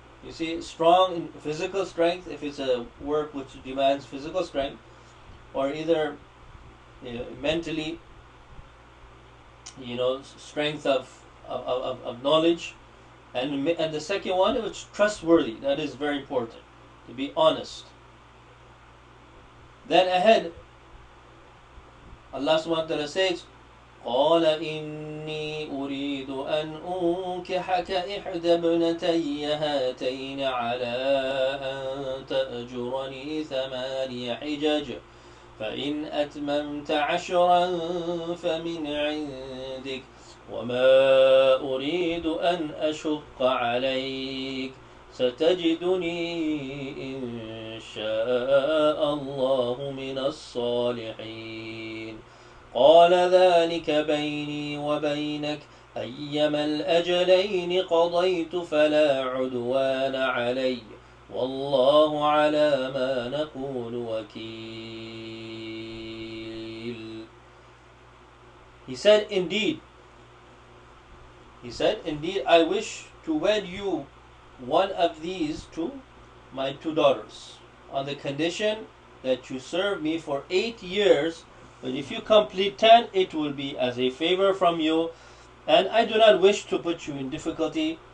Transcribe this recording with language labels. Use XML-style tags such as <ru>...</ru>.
<en>You see, strong in physical strength, if it's a work which demands physical strength, or either mentally, strength of knowledge, and the second one, which trustworthy. That is very important, to be honest. Then ahead, Allah subhanahu wa ta'ala says,</en> <ar>قال إني أريد أن أنكحك إحدى ابنتي هاتين على أن تأجرني 8 حجج فإن أتممت 10 فمن عندك وما أريد أن أشق عليك ستجدني إن شاء الله من الصالحين قال ذلك بيني وبينك أيما الأجلين قضيت فلا عدوان علي والله على ما نقول وكيل.</ar> <en>He said, indeed, I wish to wed you one of these my 2 daughters, on the condition that you serve me for 8 years, but if you complete 10, it will be as a favor from you, and I do not wish to put you in difficulty.</en>